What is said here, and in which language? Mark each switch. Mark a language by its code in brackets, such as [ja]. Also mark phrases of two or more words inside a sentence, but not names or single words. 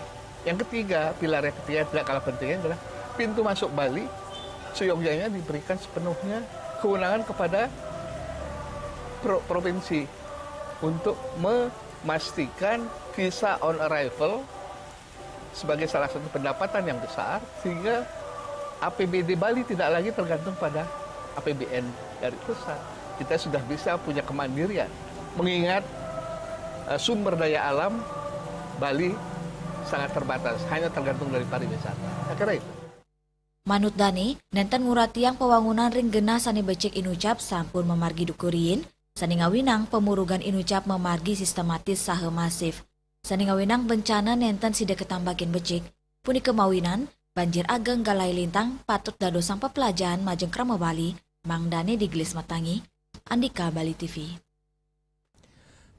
[id] Yang ketiga, pilar yang ketiga tidak kalah pentingnya adalah pintu masuk Bali seyogyanya diberikan sepenuhnya kewenangan kepada provinsi untuk memastikan [en] visa on arrival [id] sebagai salah satu pendapatan yang besar, sehingga APBD Bali tidak lagi tergantung pada APBN dari pusat. Kita sudah bisa punya kemandirian, mengingat sumber daya alam Bali sangat terbatas, hanya tergantung dari pariwisata. Saya kira itu. [ban] Manut Dani, nenten muratiang pewangunan ring genah sani becik inucap sampun memargi dukurin, sani ngawinang pemurugan inucap memargi sistematis saha masif. Sani ngawinang bencana nenten sida ketambakin becik, puni kemawinan, banjir ageng galai lintang patut dadosang pepelajahan majeng krama Bali, Mang Dani di Gelis Matangi, Andika Bali TV.